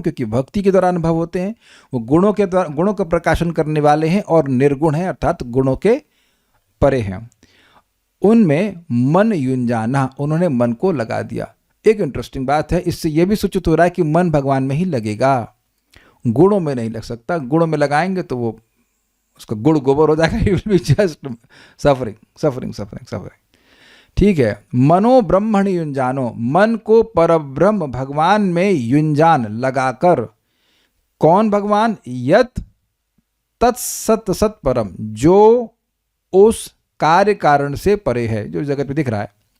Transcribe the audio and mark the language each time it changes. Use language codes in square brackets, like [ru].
[hi] क्योंकि भक्ति के द्वारा अनुभव होते हैं, वो गुणों के द्वारा, गुणों का प्रकाशन करने वाले हैं, और निर्गुण है अर्थात गुणों के परे हैं। उनमें मन युंजाना, उन्होंने मन को लगा दिया। एक इंटरेस्टिंग बात है, इससे यह भी सूचित हो रहा है कि मन भगवान में ही लगेगा, गुणों में नहीं लग सकता। गुणों में लगाएंगे तो वो उसका गुड़ गोबर हो जाएगा। [en] He will be just suffering। [hi] ठीक है। [sa] मनो ब्रह्मणि युंजानो, [hi] मन को परब्रह्म भगवान में युंजान लगाकर। कौन भगवान? [sa] यत तत्सत सत परम, [hi] जो उस कार्य कारण से परे है, जो जगत में दिख रहा है।